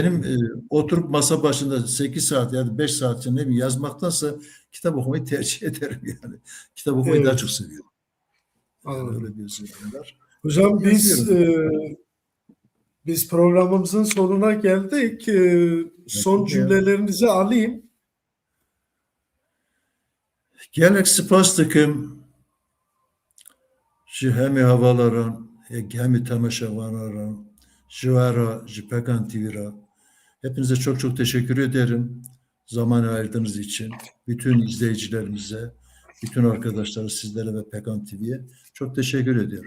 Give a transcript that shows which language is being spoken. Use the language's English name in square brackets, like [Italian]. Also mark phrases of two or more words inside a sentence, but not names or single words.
[Turkish] benim oturup masa başında 8 saat ya da 5 saat içinde yazmaktansa kitap okumayı tercih ederim yani. Kitap okumayı daha Evet, çok seviyorum. Yani anladım. öyle bir özelliğim var. Hocam biz Yazıyorum. biz programımızın sonuna geldik. Son Ya. cümlelerinizi alayım. [Kurdish] Gelek spas tıkım ji hemi havaların hemi temaşavaların jivara jipekan tvira. [Turkish] Hepinize çok çok teşekkür ederim. Zaman ayırdığınız için. Bütün izleyicilerimize, bütün arkadaşlara, sizlere ve Pekan TV'ye çok teşekkür ediyorum.